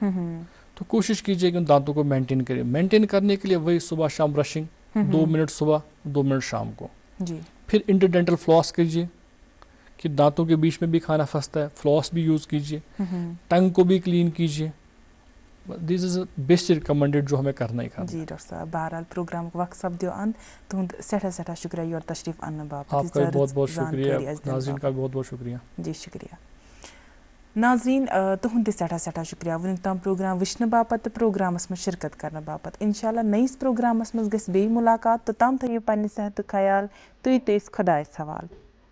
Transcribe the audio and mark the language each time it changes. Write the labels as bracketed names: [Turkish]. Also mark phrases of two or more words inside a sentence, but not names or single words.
[Urdu] تو کوشش کیجیے کہ ان دانتوں کو مینٹین کریں. مینٹین کرنے کے لیے وہی صبح شام برشنگ, 2 منٹ صبح 2 منٹ شام کو. پھر [English] interdental floss [Urdu] کیجیے کہ دانتوں کے بیچ میں بھی کھانا پھنستا ہے, فلاس بھی یوز کیجیے. ٹنگ کو بھی کلین کیجیے. [English] this is best recommended [Urdu] جو ہمیں کرنا ہی کرنا. [Kashmiri] جی ڈاکٹر صاحب, بہرحال پروگرام کو وقت سپدیو اند, تہد سٹھا شکریہ یور تشریف انہ باپت. [Urdu] آپ کا بہت بہت شکریہ, ناظرین کا بہت بہت شکریہ. [Kashmiri] جی شکریہ. ناظرین تہد سٹھا شکریہ ونیک تام پروگرام وچھنے باپت, پروگرامس [Urdu] میں شرکت کرنے [Kashmiri] باپت. انشاءاللہ نئیس پروگرامس مز گژھِ بیٚیہِ ملاقات, توٚتام تھٲیِو پننہِ صحتُک خیال, تُہۍ تہِ ٲسۍ خۄدایَس حوالہٕ.